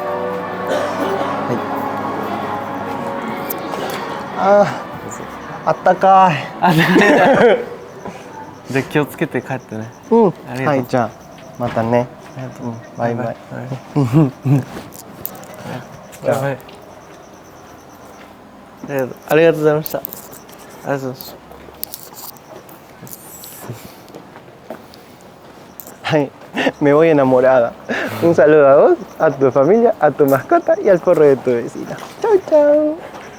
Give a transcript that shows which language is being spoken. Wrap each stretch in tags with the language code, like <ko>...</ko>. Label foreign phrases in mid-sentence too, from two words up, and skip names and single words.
<ja>あったかい。じゃあ気をつけて帰ってね。はい、じゃあまたね。バイバイ。ありがとうございました。</ja> <es>Gracias. Ay, me voy enamorada. Un saludo a vos, a tu familia, a tu mascota y al perro de tu vecina. Chau, chau.</es>